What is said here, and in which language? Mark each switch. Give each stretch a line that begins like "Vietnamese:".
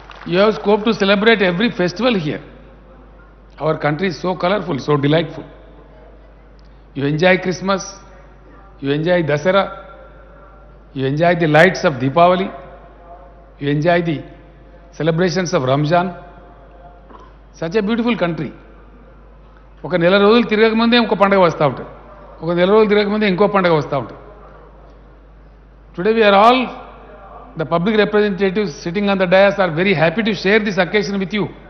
English: You have scope to celebrate every festival here. Our country is so colorful, so delightful. You enjoy Christmas, you enjoy Dasara, you enjoy the lights of Deepavali, you enjoy the celebrations of Ramzan. Such a beautiful country.
Telugu: ఒక నెల రోజులు తిరగకముందే ఇంకో పండుగ వస్తూ ఉంటుంది, ఒక నెల రోజులు తిరగకముందే ఇంకో పండుగ వస్తూ ఉంటుంది.
English: Today we are all the public representatives sitting on the dais are very happy to share this occasion with you.